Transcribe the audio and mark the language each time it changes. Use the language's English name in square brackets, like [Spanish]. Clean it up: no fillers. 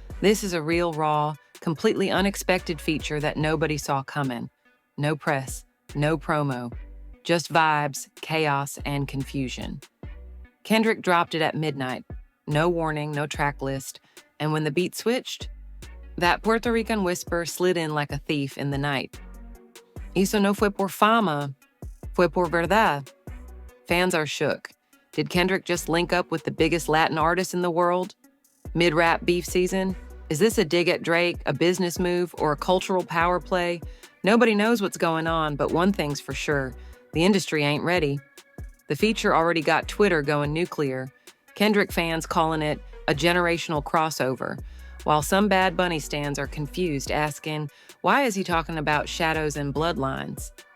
[English] This is a real, raw, completely unexpected feature that nobody saw coming. No press, no promo. Just vibes, chaos, and confusion. Kendrick dropped it at midnight. No warning, no track list. And when the beat switched, that Puerto Rican whisper slid in like a thief in the night. [Spanish] Eso no fue por fama, fue por verdad. [English] Fans are shook. Did Kendrick just link up with the biggest Latin artist in the world? Mid-rap beef season? Is this a dig at Drake, a business move, or a cultural power play? Nobody knows what's going on, but one thing's for sure. The industry ain't ready. The feature already got Twitter going nuclear. Kendrick fans calling it a generational crossover, while some Bad Bunny stans are confused, asking, why is he talking about shadows and bloodlines?